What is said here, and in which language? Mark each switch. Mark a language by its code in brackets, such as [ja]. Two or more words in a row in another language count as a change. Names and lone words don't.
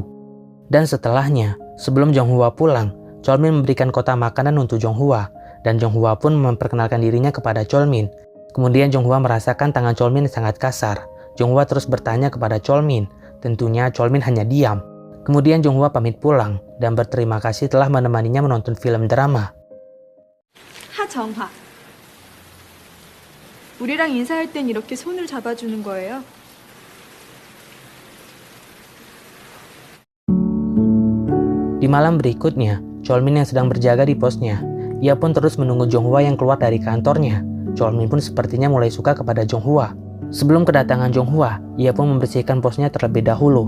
[id] Dan setelahnya, sebelum Jonghwa pulang, Cholmin memberikan kotak makanan untuk Jonghwa. Dan Jonghwa pun memperkenalkan dirinya kepada Cholmin. Kemudian Jonghwa merasakan tangan Cholmin sangat kasar. Jonghwa terus bertanya kepada Cholmin. Tentunya Cholmin hanya diam. Kemudian Jonghwa pamit pulang dan berterima kasih telah menemaninya menonton film drama. [ko] 하정화. 우리랑 인사할 땐 이렇게 손을 잡아주는 거예요? [id] Di malam berikutnya, Cholmin yang sedang berjaga di posnya. Ia pun terus menunggu Jonghwa yang keluar dari kantornya. Cholmin pun sepertinya mulai suka kepada Jonghwa. Sebelum kedatangan Jonghwa, ia pun membersihkan posnya terlebih dahulu.